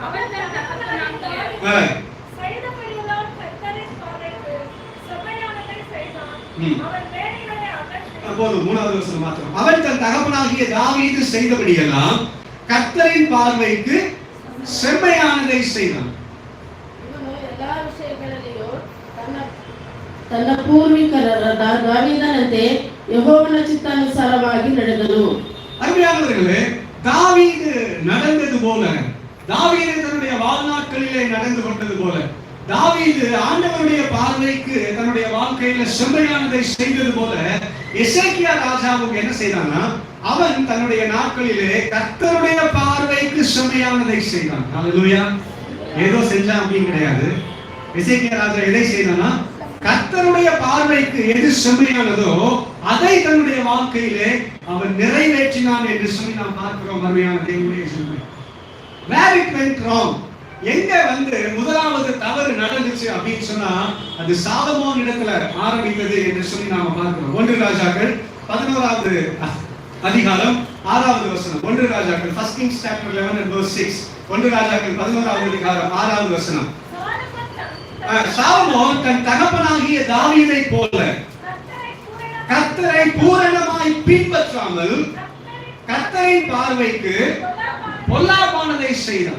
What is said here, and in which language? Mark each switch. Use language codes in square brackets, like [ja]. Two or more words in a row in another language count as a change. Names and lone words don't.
[ta] போதும், 3வது வசனம் மாத்திரம். அவன் தன் தகப்பனாகிய தாவீது செய்தபடியெல்லாம் கர்த்தரின் பார்வைக்கு செம்மையானதை செய்தான். [kn] ಎಲ್ಲಾ ವಿಷಯಗಳಲ್ಲಿಯೂ ತನ್ನ ಪೂರ್ವಿಕರಾದ ದಾವೀದನಂತೆ ಯೆಹೋವನ ಚಿತ್ತಾನುಸಾರವಾಗಿ ನಡೆದನು. [ta] அருமையானவர்களே, தாவீது நடந்தது போல, தாவீது தன்னுடைய வாழ்நாட்களிலே நடந்து கொண்டது போல, தாவீது ஆண்டவருடைய பார்வைக்கு தன்னுடைய வாழ்க்கையில செம்மையானதை செய்தது போல எசேக்கியா ராஜாவுக்கு என்ன செய்தானா, அவன் தன்னுடைய நாட்களிலே கர்த்தருடைய பார்வைக்கு செம்மையானதை செய்தான். ஹalleluya. ஏதோ செஞ்சான் அப்படின்னு கிடையாது. எசேக்கியா ராஜா எதை செய்தானா, கர்த்தருடைய பார்வைக்கு எது செம்மையானதோ அதை தன்னுடைய வாழ்க்கையிலே அவன் நிறைவேற்றினான் என்று சொல்லி நாம் பார்க்கிறோம். அருமையான தேவனுடைய ஜனமே, [en] where it went wrong, [ta] எங்க முதலாவது தவறு நடந்துச்சு அப்படின்னு சொன்னா அது சாலமோன் இடத்துல ஆரம்பித்தது என்று சொல்லி நாம பார்க்கிறோம். 1 ராஜாக்கள் 11வது அதிகாரம் 6வது வசனம். 1 ராஜாக்கள், [en] First Kings chapter 11 and verse 6. [ta] 1 ராஜாக்கள் 11வது அதிகாரம் 6வது வசனம். சாலமோன் தன் தகப்பனாகிய தாவீதை போல கர்த்தரை பூரணமாய் பின்பற்றாமல் கர்த்தரின் பார்வைக்கு பொல்லாப்பானதை செய்தான்.